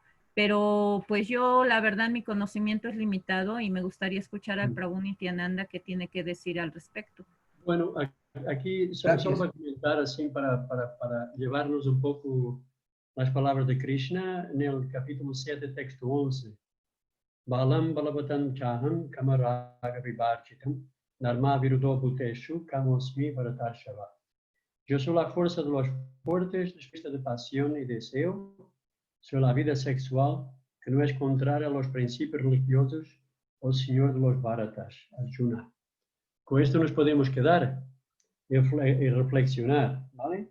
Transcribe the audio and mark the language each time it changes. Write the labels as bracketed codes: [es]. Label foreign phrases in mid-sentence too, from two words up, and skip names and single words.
[es] Pero pues yo, la verdad, mi conocimiento es limitado y me gustaría escuchar al Prabhu Nityananda qué tiene que decir al respecto. Bueno, aquí solo para comentar así, para llevarnos un poco las palabras de Krishna en el capítulo 7, texto 11. [sa] बलं बलवतां चाहं कामरागविवर्जितम् धर्माविरुद्धो भूतेषु कामोऽस्मि भरतर्षभ. [es] Yo soy la fuerza de los fuertes, despierta de pasión y deseo. Soy la vida sexual que no es contraria a los principios religiosos, o Señor de los Bharatas, Arjuna. con esto nos podemos quedar y reflexionar, ¿vale?